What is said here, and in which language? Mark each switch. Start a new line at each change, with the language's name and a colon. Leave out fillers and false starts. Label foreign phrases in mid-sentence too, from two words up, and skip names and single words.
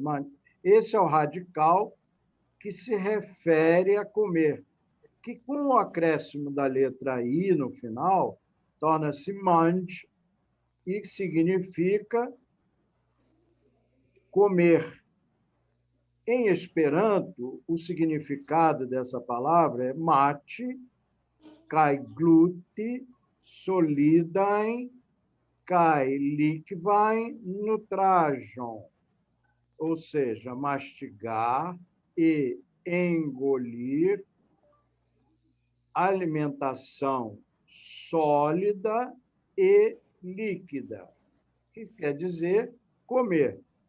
Portuguese: Esse é o radical que se refere a comer, que com o acréscimo da letra I no final, torna-se mange, e significa comer. Em Esperanto, o significado dessa palavra é
Esperanto: mate, kai glute, solidain, kai likvain, nutrajon,
Portuguese: ou seja, mastigar e engolir, alimentação sólida e líquida, que quer dizer comer.